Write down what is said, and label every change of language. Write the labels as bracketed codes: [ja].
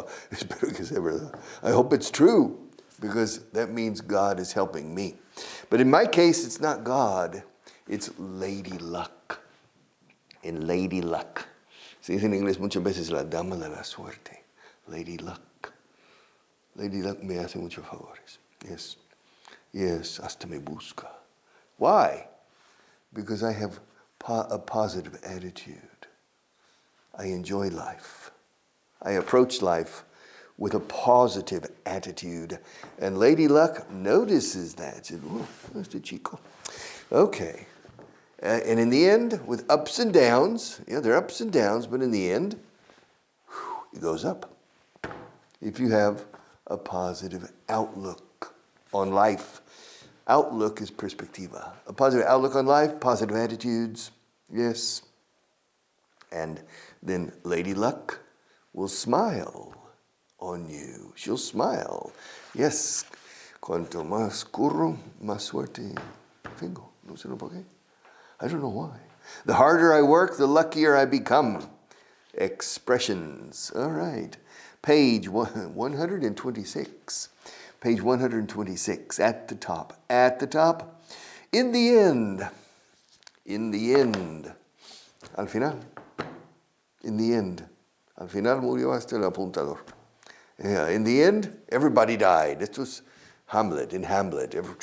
[es] Espero que sea verdad. [en] I hope it's true, because that means God is helping me. But in my case, it's not God. It's Lady Luck. En Lady Luck. [es] Se dice en inglés muchas veces la dama de la suerte. Lady Luck. Lady Luck me hace muchos favores. [en] Yes. Yes, [es] hasta me busca. [en] Why? Because I have a positive attitude. I enjoy life. I approach life with a positive attitude. And Lady Luck notices that. She said, [es] oh, este chico. [en] Okay. And in the end, with ups and downs, there are ups and downs, but in the end, it goes up. If you have a positive outlook on life. Outlook is perspectiva. A positive outlook on life, positive attitudes, yes. And then Lady Luck will smile on you. She'll smile. Yes. [es] Cuanto más curro, más suerte tengo. No sé por qué. [en] I don't know why. The harder I work, the luckier I become. Expressions. All right. Page 126. Page 126, at the top. At the top. In the end. In the end. [es] Al final. [en] In the end. [es] Al final murió hasta el apuntador. [en] Yeah, in the end, everybody died. This was Hamlet, in Hamlet.